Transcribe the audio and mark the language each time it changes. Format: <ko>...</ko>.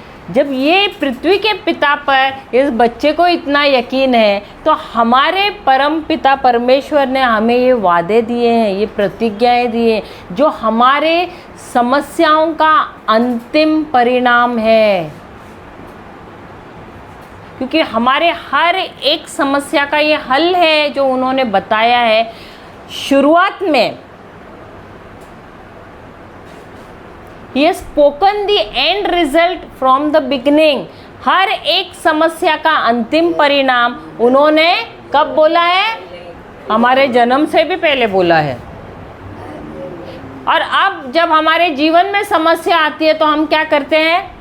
<hi>जब ये पृथ्वी के पिता पर इस बच्चे को इतना यकीन है, तो हमारे परम पिता परमेश्वर ने हमें ये वादे दिए हैं, ये प्रतिज्ञाएं दी हैं, जो हमारे समस्याओं का अंतिम परिणाम है। क्योंकि हमारे हर एक समस्या का ये हल है जो उन्होंने बताया है शुरुआत में।</hi> <en>He has spoken the end result from the beginning.</en> <hi>हर एक समस्या का अंतिम परिणाम उन्होंने कब बोला है? हमारे जन्म से भी पहले बोला है। और अब जब हमारे जीवन में समस्या आती है तो हम क्या करते हैं?</hi>